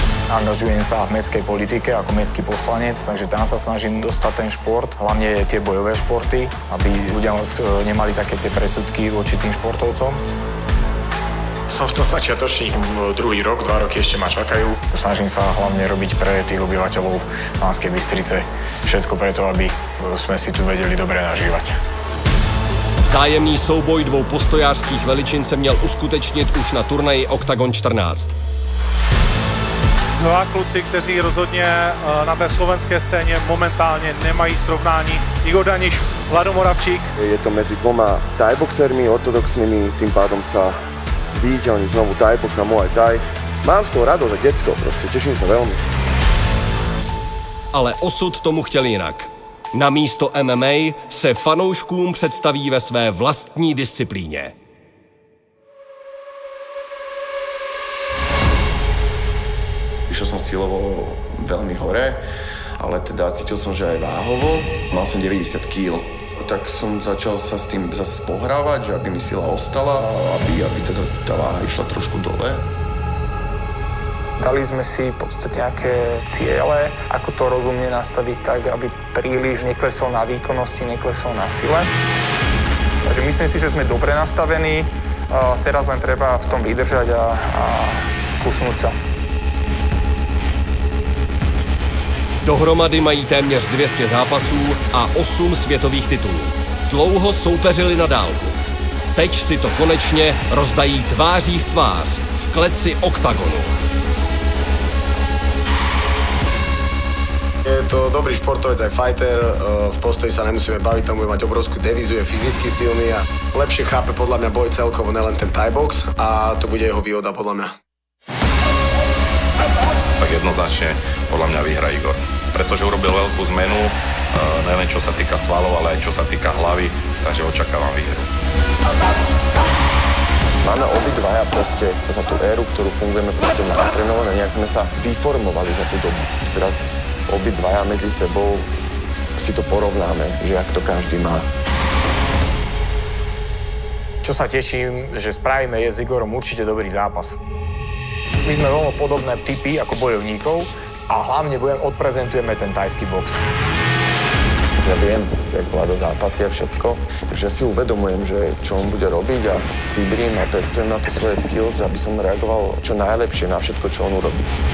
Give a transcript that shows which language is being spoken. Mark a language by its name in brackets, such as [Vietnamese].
[Slovak] Angažujem sa v mestskej politike ako mestský poslanec, takže tam sa snažím dostať ten šport, hlavne tie bojové športy, aby ľudia nemali také tie predsudky voči tým športovcom. Som v tom začiatočník, druhý rok, 2 roky ešte ma čakajú. Snažím sa hlavne robiť pre tých obyvateľov Banskej Bystrice všetko preto, aby sme si tu vedeli dobre nažívať. [Czech] Vzájemný souboj dvou postojářských veličin se měl uskutečnit už na turnaji Octagon 14. Dva kluci, kteří rozhodně na té slovenské scéně momentálně nemají srovnání. Igor Daniš, Vlado Moravčík. [Slovak] Je to medzi dvoma thaiboxermi ortodoxnými, tým pádom sa zviditeľní znovu thaibox a muay thai. Mám z toho radosť a decko, proste teším sa veľmi. [Czech] Ale osud tomu chtěl jinak. Na místo MMA se fanouškům představí ve své vlastní disciplíně. [Slovak] Išiel som silovo veľmi hore, ale teda cítil som, že aj váhovo. Mal som 90 kg. Tak som začal sa s tým zase pohrávať, že aby mi sila ostala a aby teda tá váha išla trošku dole. Dali sme si v podstate nejaké ciele, ako to rozumne nastaviť tak, aby príliš neklesol na výkonnosti, neklesol na sile. Takže myslím si, že sme dobre nastavení. Teraz len treba v tom vydržať a kusnúť sa. [Czech] Dohromady mají téměř 200 zápasů a 8 světových titulů. Dlouho soupeřili na dálku. Teď si to konečně rozdají tváří v tvář v kleci Octagonu. [Slovak] Je to dobrý športovec, aj fighter. V postoji sa nemusíme baviť, tam bude mať obrovskú devizu, je fyzicky silný a lepšie chápe podľa mňa boj celkovo, nelen ten thai box a to bude jeho výhoda podľa mňa. Tak jednoznačne podľa mňa vyhrá Igor. Pretože urobil veľkú zmenu, nielen čo sa týka svalov, ale aj čo sa týka hlavy, takže očakávam výhru. Máme obidvaja proste za tú éru, ktorú fungujeme proste natrenované, nejak sme sa vyformovali za tú dobu. Teraz obidvaja medzi sebou si to porovnáme, že jak to každý má. Čo sa teším, že spravíme je s Igorom určite dobrý zápas. My sme veľmi podobné typy ako bojovníkov a hlavne odprezentujeme ten thajský box. Ja viem, jak Vlado zápasí a všetko, takže si uvedomujem, že čo on bude robiť a cibrím a testujem na to svoje skills, aby som reagoval čo najlepšie na všetko, čo on urobí.